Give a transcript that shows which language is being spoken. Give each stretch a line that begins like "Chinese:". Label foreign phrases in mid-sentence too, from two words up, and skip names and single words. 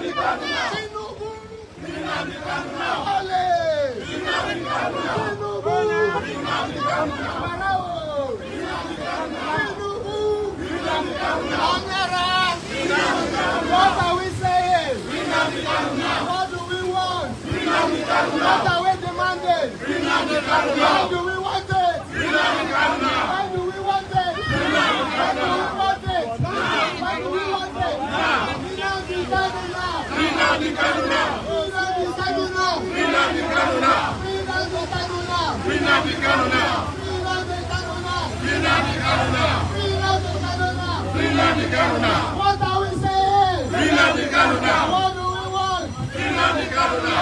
English: What are we saying? What do we want? What are we demanding? How do we want it? How do we want it? How do we want it? How do we want it? Nnamdi Kanu now! Nnamdi Kanu now! Nnamdi Kanu now! Nnamdi Kanu now! Nnamdi Kanu now! Nnamdi Kanu now! Nnamdi Kanu now! Nnamdi Kanu now! Nnamdi Kanu now! Nnamdi Kanu now! What are we saying? Nnamdi Kanu now! What do we want? Nnamdi Kanu now!